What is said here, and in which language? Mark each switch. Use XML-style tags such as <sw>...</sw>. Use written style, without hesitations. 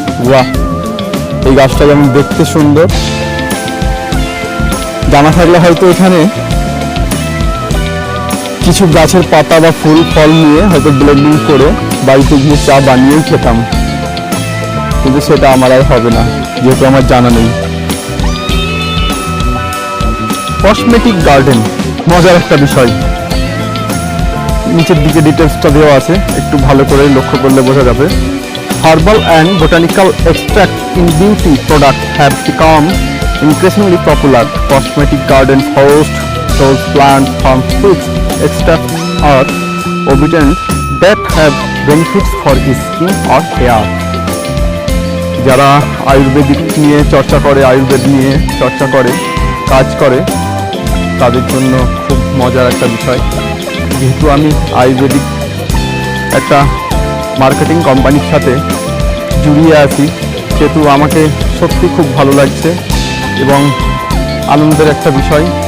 <bn>বাহ, এই গাছটা যেমন দেখতে সুন্দর, জানা থাকলে হয়তো এখানে কিছু গাছের পাতা বা ফুল ফল নিয়ে হয়তো ব্লেন্ডিং করে বাড়িতে গিয়ে চা বানিয়েও খেতাম, কিন্তু সেটা আমার আর হবে না, যেহেতু আমার জানা নেই। কসমেটিক গার্ডেন, মজার একটা বিষয়। নিচের দিকে ডিটেলসটা দেওয়া আছে, একটু ভালো করে লক্ষ্য করলে বোঝা যাবে।</bn> <en>Herbal and botanical extract in beauty products have become increasingly popular. Cosmetic gardens host those plants from which extracts are obtained that have benefits for skin or hair.</en> <bn>যারা আয়ুর্বেদিক নিয়ে চর্চা করে, আয়ুর্বেদ নিয়ে চর্চা করে, কাজ করে, তাদের জন্য খুব মজার একটা বিষয়। যেহেতু আমি আয়ুর্বেদিক একটা মার্কেটিং কোম্পানির সাথে জড়িয়ে আছি, সেহেতু আমাকে সত্যি খুব ভালো লাগছে এবং আনন্দের একটা বিষয়।</bn>